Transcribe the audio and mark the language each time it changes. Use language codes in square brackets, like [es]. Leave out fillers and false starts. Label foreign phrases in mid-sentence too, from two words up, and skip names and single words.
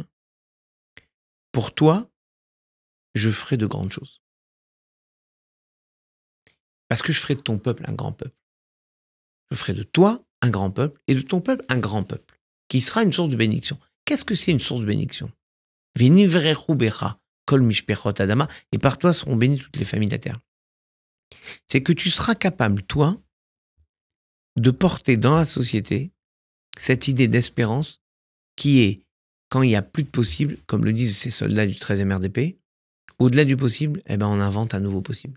[fr] Pour toi, je ferai de grandes choses. Parce que je ferai de ton peuple un grand peuple. Je ferai de toi un grand peuple et de ton peuple un grand peuple, qui sera une source de bénédiction. Qu'est-ce que c'est une source de bénédiction ? [he] ונברכו בך כל משפחות האדמה, [fr] et par toi seront bénies toutes les familles de la terre. C'est que tu seras capable, toi, de porter dans la société cette idée d'espérance qui est, quand il n'y a plus de possible, comme le disent ces soldats du 13e RDP, au-delà du possible, eh ben on invente un nouveau possible.